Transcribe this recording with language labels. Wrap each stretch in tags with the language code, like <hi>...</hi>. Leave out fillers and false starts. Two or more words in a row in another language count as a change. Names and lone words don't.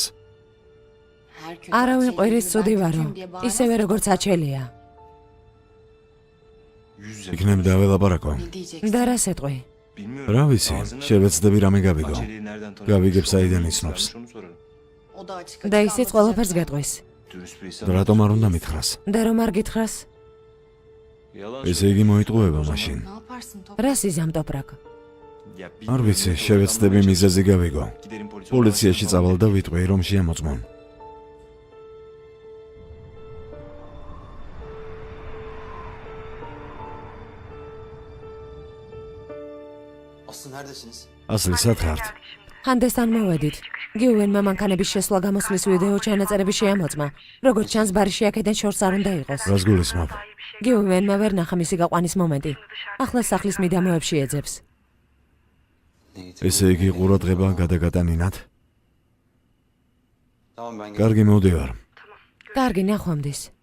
<ka>არავინ ყვირის ცუდი ვარო. ისევე როგორც აჩელია.</ka> <tr>Yüz yüze.</tr> <ka>იქნებ დაველაპარაკო. და რა სეტყვი?</ka> <tr>Bilmiyorum.</tr> <ka>რა ვიცი,</ka> <tr>Ağzına-</tr> <ka>შევეცდები რამე გავიგო.</ka> <tr>Aceleyi nereden tanıyor?</tr> <ka>გავიგებ საიდან</ka> <tr>Onu</tr> <ka>იცნობს.</ka> <tr>onu sorarım.</tr> <ka>და ისიც ყველაფერს გეტყვის.</ka> <tr>Dürüst birisi</tr> <ka>და რატომ არ უნდა მითხრას? და რომ არ გითხრას?</ka> <tr>Yalan</tr> <ka>ესე იგი მოიტყუება მაშინ. რას იზამტოპრაკ?</ka> <tr>Ya,</tr> <ka>არ ვიცი, შევეცდები მიზეზი გავიგო.</ka> <tr>Giderim polise.</tr> <ka>პოლიციაში წავალ და ვიტყვი რომ შეამოწმონ.</ka> <tr>Aslı neredesiniz?</tr> <ka>ასლი სათხართ. ჰანდესთან მოვედით. გიუვენმა მანქანების შესვლა გამოსვლის ვიდეო ჩანაწერები შეამოწმა. როგორც ჩანს, ბარიში აქედან შორს არ უნდა იყოს. რას გულისხმობ? გიუვენმა ვერ ნახა მისი გაყვანის მომენტი. ახლა სახლის მიდამოებში ეძებს. ესე იგი ყურადღება გადაგატანინათ.</ka> <tr>Tamam ben</tr> <ka>კარგი მოვდივარ. კარგი, ნახვამდის.</ka>